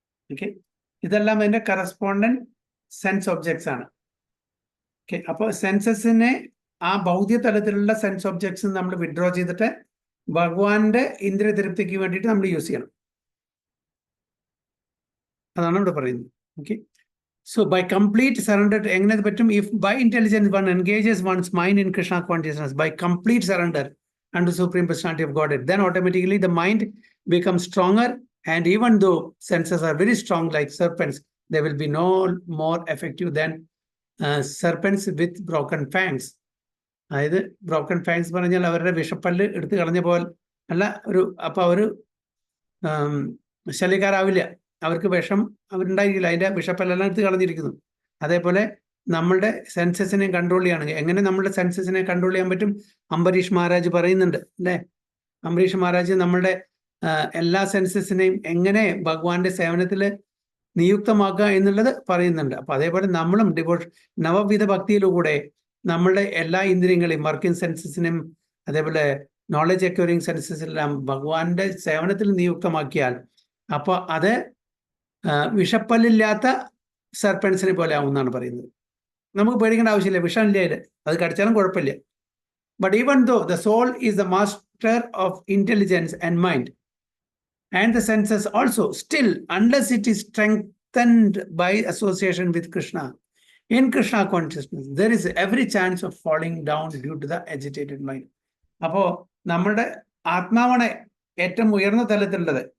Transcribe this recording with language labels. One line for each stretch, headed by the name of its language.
Malayalam: Okay, ഇതെല്ലാം അതിന്റെ correspondent sense objects ആണ്. ഓക്കെ, അപ്പോൾ സെൻസസിനെ, ആ ഭൗതിക തലത്തിലുള്ള സെൻസ് ഒബ്ജക്ട്സ് നമ്മൾ വിഡ്രോ ചെയ്തിട്ട് ഭഗവാന്റെ ഇന്ദ്രിയ തൃപ്തിക്ക് വേണ്ടിയിട്ട് നമ്മൾ യൂസ് ചെയ്യണം. അതാണ് ഇവിടെ പറയുന്നത്.
English: okay, so by complete surrender,
Malayalam: എങ്ങനെ പറ്റും?
English: If by intelligence one engages one's mind in Krishna consciousness, by complete surrender unto Supreme Personality of Godhead, then automatically the mind becomes stronger, and even though senses are very strong like serpents, they will be no more effective than serpents with broken fangs.
Malayalam: അതായത് broken fangs പറഞ്ഞാൽ അവരുടെ വിഷപ്പല്ല് എടുത്ത് കളഞ്ഞ പോലെ അല്ല, അപ്പോൾ അവർ ശല്യക്കാരാവില്ല, അവർക്ക് വിഷം അവരുണ്ടായിരിക്കില്ല, അതിൻ്റെ വിഷപ്പല്ലെല്ലാം എടുത്ത് കളഞ്ഞിരിക്കുന്നു. അതേപോലെ നമ്മളുടെ സെൻസസിനെ കൺട്രോൾ ചെയ്യുകയാണെങ്കിൽ എങ്ങനെ നമ്മളുടെ സെൻസസിനെ കൺട്രോൾ ചെയ്യാൻ പറ്റും? അംബരീഷ് മഹാരാജ് പറയുന്നുണ്ട് അല്ലേ? അംബരീഷ് മഹാരാജ് നമ്മളുടെ എല്ലാ സെൻസസിനെയും എങ്ങനെ ഭഗവാന്റെ സേവനത്തിൽ നിയുക്തമാക്കുക എന്നുള്ളത് പറയുന്നുണ്ട്. അപ്പൊ അതേപോലെ നമ്മളും നവവിധ ഭക്തിയിലൂടെ നമ്മളുടെ എല്ലാ ഇന്ദ്രിയങ്ങളെയും, വർക്കിംഗ് സെൻസസിനെയും അതേപോലെ നോളജ് അക്വയറിംഗ് സെൻസസിലെല്ലാം ഭഗവാന്റെ സേവനത്തിൽ നിയുക്തമാക്കിയാൽ അപ്പോൾ അത് വിഷപ്പല്ലില്ലാത്ത സർപ്പൻസിനെ പോലെ ആവും എന്നാണ് പറയുന്നത്. നമുക്ക് പേടിക്കേണ്ട ആവശ്യമില്ല, വിഷമില്ല അതിൽ, അത് കടിച്ചാലും കുഴപ്പമില്ല.
English: But even though the soul is the master of intelligence and mind, and the senses also, still, unless it is strengthened by association with Krishna, in Krishna consciousness, there is every chance of falling down due to the agitated mind.
Malayalam: അപ്പോ നമ്മുടെ ആത്മാവാണ് ഏറ്റവും ഉയർന്ന തലത്തിലുള്ളത്.